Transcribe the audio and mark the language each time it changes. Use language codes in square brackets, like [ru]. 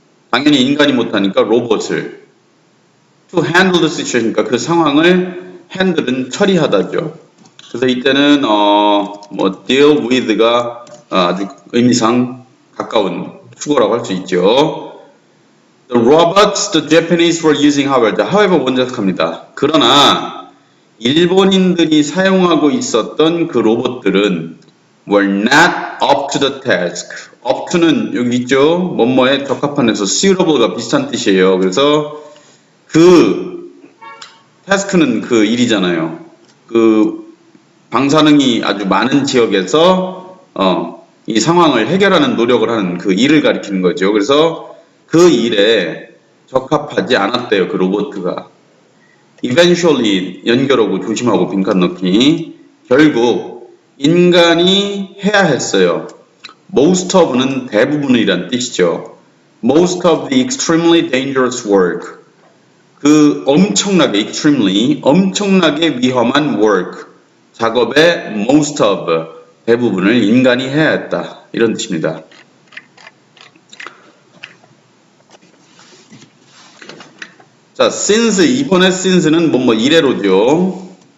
[ko] 당연히 인간이 못하니까 로봇을. [en] To handle the situation [ko] 이니까 그 상황을 handle은 처리하다죠. 그래서 이때는 deal with가 아주 의미상 가까운 주어라고 할 수 있죠. [en] The robots the Japanese were using, however, [ko] 먼저 합니다. 그러나 일본인들이 사용하고 있었던 그 로봇들은 [en] were not up to the task. [ko] up to는 여기 있죠. 뭐뭐에 적합한에서 suitable가 비슷한 뜻이에요. 그래서 그 task는 그 일이잖아요. 그 방사능이 아주 많은 지역에서 이 상황을 해결하는 노력을 하는 그 일을 가리키는 거죠. 그래서 그 일에 적합하지 않았대요. 그 로봇가. eventually 연결하고 조심하고 빈칸 넣기. 결국 인간이 해야 했어요. most of는 대부분이란 뜻이죠. [en] most of the extremely dangerous work. [ko] 그 엄청나게 위험한 work. 작업의 most of, 대부분을 인간이 해야 했다. 이런 뜻입니다. 자, since, 이번에 since는 이래로죠.